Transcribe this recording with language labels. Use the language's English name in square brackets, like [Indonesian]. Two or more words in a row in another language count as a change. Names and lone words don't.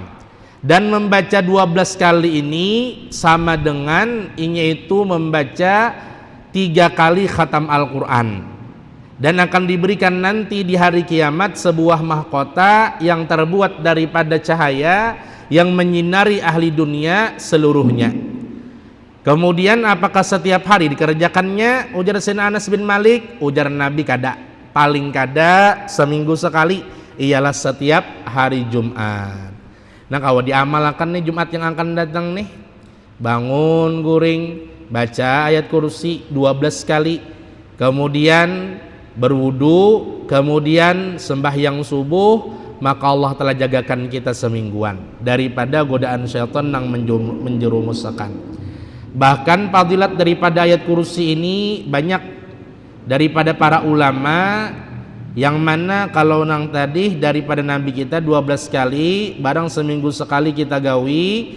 [Indonesian] Dan membaca 12 kali ini sama dengan inya itu membaca 3 kali khatam Al-Qur'an, dan akan diberikan nanti di hari kiamat sebuah mahkota yang terbuat daripada cahaya yang menyinari ahli dunia seluruhnya. Kemudian apakah setiap hari dikerjakannya? Ujar Sayyidina Anas bin Malik, [Banjar] ujar Nabi, kada, paling kada seminggu sekali, ialah setiap hari Jumat. [Indonesian] Nah, kalau diamalkan nih Jumat yang akan datang nih, bangun guring, baca ayat kursi 12 kali, kemudian berwudu, kemudian sembahyang subuh, maka Allah telah jagakan kita semingguan daripada godaan syaitan yang menjerumuskan. Bahkan fadilat daripada ayat kursi ini banyak daripada para ulama, yang mana kalau nang tadi daripada Nabi kita 12 kali, barang seminggu sekali kita gawi.